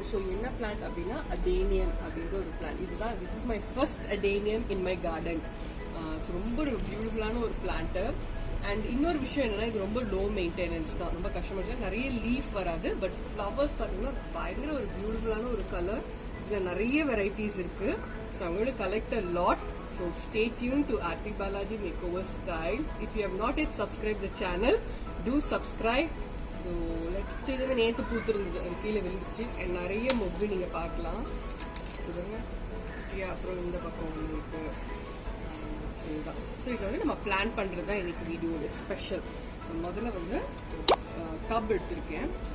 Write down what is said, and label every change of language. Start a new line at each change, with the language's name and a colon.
Tamil: So என்ன plant அப்படின்னா அடேனியம் அப்படின்ற ஒரு பிளான்ட். இதுதான்,
English: This is my first adenium in my garden.
Tamil: So ரொம்ப ஒரு பியூட்டிஃபுல்லான ஒரு பிளான்ட்டு. அண்ட் இன்னொரு விஷயம் என்னன்னா இது ரொம்ப லோ மெயின்டெனன்ஸ் தான், ரொம்ப கஷ்டமா, நிறைய லீஃப் வராது. பட் ஃப்ளவர்ஸ் பார்த்தீங்கன்னா பயங்கர ஒரு பியூட்டிஃபுல்லான ஒரு கலர். இதில் நிறைய வெரைட்டிஸ் இருக்கு.
English: So I'm going to collect a lot. So stay tuned to Aarti Balaji Makeover Styles. If you have not yet subscribed the channel, do subscribe.
Tamil: So next இது வந்து நேற்று பூத்துருந்தது, அது கீழே விழுந்துச்சு. அண்ட் நிறைய மொக்கு நீங்கள் பார்க்கலாம். சொல்லுங்க. அப்புறம் இந்த பக்கம் உங்களுக்கு இதுதான். ஸோ இது வந்து நம்ம பிளான் பண்ணுறது தான் இன்னைக்கு வீடியோட ஸ்பெஷல். ஸோ முதல்ல வந்து டப் எடுத்திருக்கேன்.